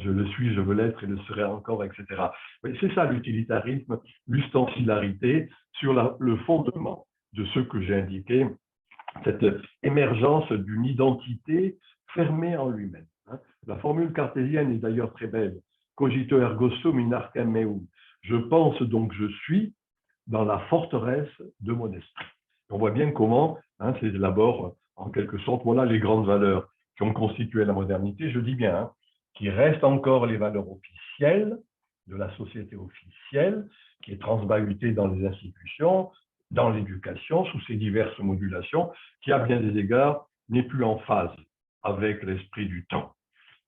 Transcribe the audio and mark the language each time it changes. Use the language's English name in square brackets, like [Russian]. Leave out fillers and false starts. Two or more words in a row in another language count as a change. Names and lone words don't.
[French] Je le suis, je veux l'être et le serai encore, etc. C'est ça l'utilitarisme, l'ustensilarité sur le fondement de ce que j'ai indiqué, cette émergence d'une identité fermée en lui-même. Hein. La formule cartésienne est d'ailleurs très belle. [Latin] Cogito ergo sum in arcem meum. [French] Je pense donc je suis dans la forteresse de mon esprit. On voit bien comment, hein, c'est d'abord en quelque sorte, voilà les grandes valeurs qui ont constitué la modernité, je dis bien, hein, qui restent encore les valeurs officielles de la société officielle, qui est transbahutée dans les institutions, dans l'éducation, sous ses diverses modulations, qui, à bien des égards, n'est plus en phase avec l'esprit du temps.